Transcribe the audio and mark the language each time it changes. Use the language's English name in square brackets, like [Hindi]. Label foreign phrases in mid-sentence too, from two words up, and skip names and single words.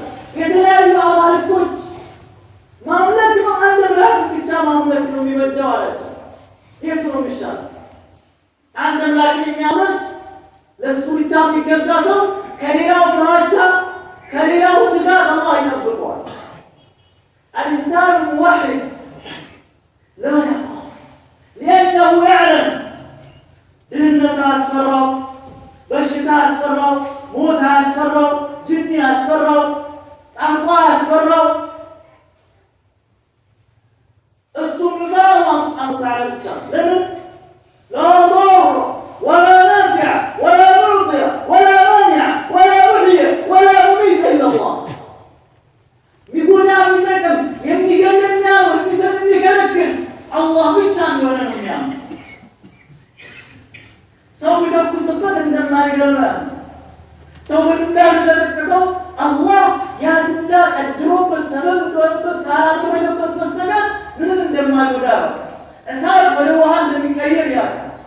[Amharic] የተለያዩ አማልክቶች ማምለክ ነው፣ አንድ አምላክ ብቻ ማምለክ ነው የሚበጃው አላቸው። የቱ ነው የሚሻለው? አንድ አምላክ የሚያመልክ ለሱ ብቻ የሚገዛ ሰው ከሌላው ፍራቻ ከሌላው ስጋት አላህ ይጠብቀዋል። [Arabic] الإنسان الموحد لا يخاف لأنه يعلم [Amharic] ድህነት አስፈራው፣ በሽታ አስፈራው፣ ሞት አስፈራው፣ ጅኒ አስፈራው፣ ጠንቋ አስፈራው። እሱ የሚፈራው [Arabic] الله سبحانه وتعالى [Amharic] ብቻ። ለምን [Arabic] لا ضر ولا نافع ولا معطي ولا مانع ولا محيي ولا مميت إلا الله [Amharic] ሚጎዳ የሚጠቅም የሚገል የሚያምር የሚሰጥ የሚከለክል አላህ ብቻ እንደሆነ ነው የሚያምር። ሰው ቢተኩስበት እንደማይገባ ሰው በዱላ እንደተጠቀቀው አላህ ያ ዱላ ቀድሮበት ሰበብ እንደሆነበት ካላደረገበት በስተቀር ምንም እንደማይጎዳ እሳት ወደ ውሃ እንደሚቀየር ያውቃል።